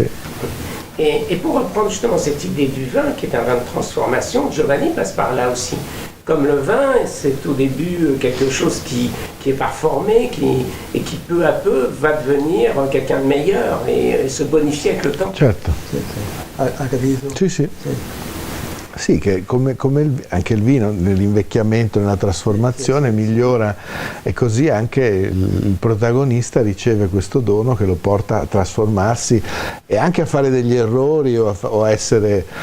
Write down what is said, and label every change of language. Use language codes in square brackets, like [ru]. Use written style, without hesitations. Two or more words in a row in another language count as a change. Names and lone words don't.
[fr] Et pour reprendre justement cette idée du vin, qui est un vin de transformation, Giovanni passe par là aussi. Comme le vin, c'est au début quelque chose qui est parformé et qui peu à peu va devenir quelqu'un de meilleur et se bonifier avec le temps. [it] Certo. Sì. Sì, che come anche il vino nell'invecchiamento, nella trasformazione migliora, e così anche il protagonista riceve questo dono che lo porta a trasformarsi e anche a fare degli errori o a essere